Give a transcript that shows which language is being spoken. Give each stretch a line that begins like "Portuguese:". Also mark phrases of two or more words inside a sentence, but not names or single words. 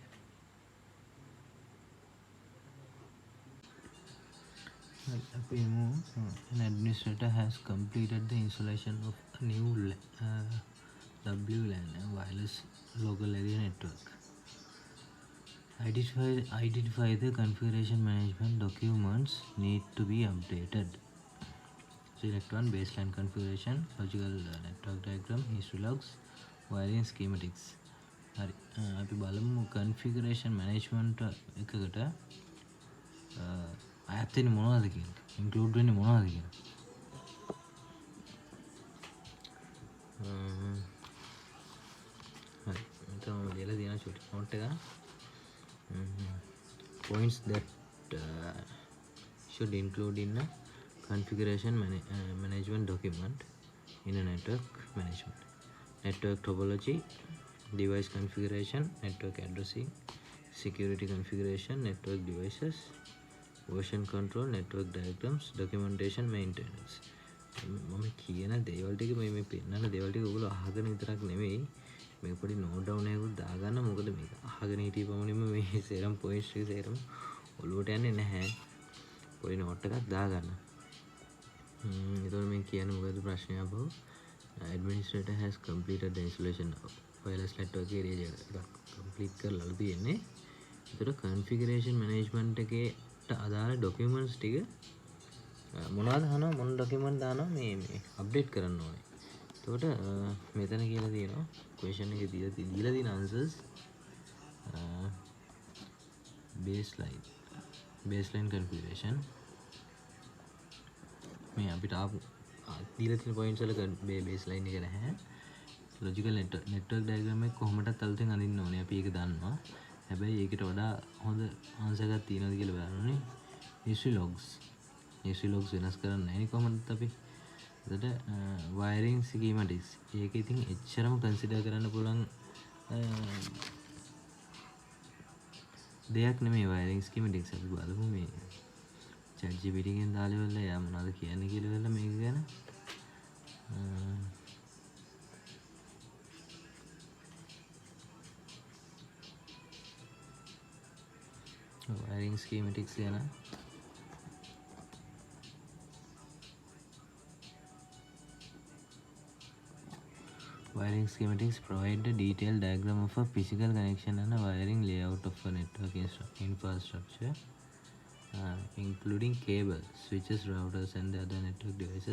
English: An administrator has completed the installation of a new WLAN, a wireless local area network. Identify the configuration management documents need to be updated. Select one: baseline configuration, logical network diagram, history logs, wiring schematics.
Sinhala: හරි අපි බලමු
English: configuration management
Sinhala: එකකට අයත් වෙන්නේ මොනවද කියලා, include වෙන්නේ මොනවද කියලා. හරි මෙතන මම ලියලා තියෙන
English: short note
Sinhala: එක.
English: Points that should include in a configuration management document in a network management: network topology, device configuration, network addressing, security configuration, network devices, version control, network diagrams, documentation, maintenance.
Sinhala: මම කියන දේවල් ටික මේ පෙන්නන දේවල් ටික ඔයගොල්ලෝ අහගෙන විතරක් නෙවෙයි මේක පොඩි
English: note down
Sinhala: එකකුත් දාගන්න. මොකද මේක අහගෙන හිටිය පමණින්ම මේ සේරම පොයින්ට්ස් ටික සේරම ඔලුවට යන්නේ නැහැ. පොඩි නෝට් එකක් දාගන්න. එතකොට මේ කියන්නේ මොකද ප්‍රශ්නය අපෝ?
English: Administrator has completed the installation of wireless network area එකක් complete
Sinhala: කරලා තියෙන්නේ. එතකොට
English: configuration management
Sinhala: එකේට අදාළ documents ටික මොනවද අහනවා, මොන document දානවා මේ update කරන්න ඕනේ. එතකොට මෙතන කියලා තියෙනවා question එකේ දීලා තියෙන answers
English: baseline configuration
Sinhala: මේ අපිට දීලා තියෙන points වල baseline එක නැහැ.
English: logical network diagram
Sinhala: එක කොහොමදත් අලුතෙන් අඳින්න ඕනේ. අපි ඒක දන්නවා. හැබැයි ඒකට වඩා හොඳ answer එකක් තියෙනවද කියලා බලන්න ඕනේ. history logs වෙනස් කරන්න නැහැ කොහොමද අපි. එතකොට
English: wiring schematics
Sinhala: ඒක ඉතින් එච්චරම consider කරන්න පුළුවන් දෙයක් නෙමෙයි
English: wiring schematics.
Sinhala: අපි බලමු මේ ChatGPT එකෙන් දාලා ඉවරලා යා මොනවද කියන්නේ කියලා ඉවරලා මේක ගැන.
English: wiring schematics ගැන wiring schematics provide a detailed diagram of a physical connection and a wiring layout of a network infrastructure, including cables, switches, routers, and the other network devices.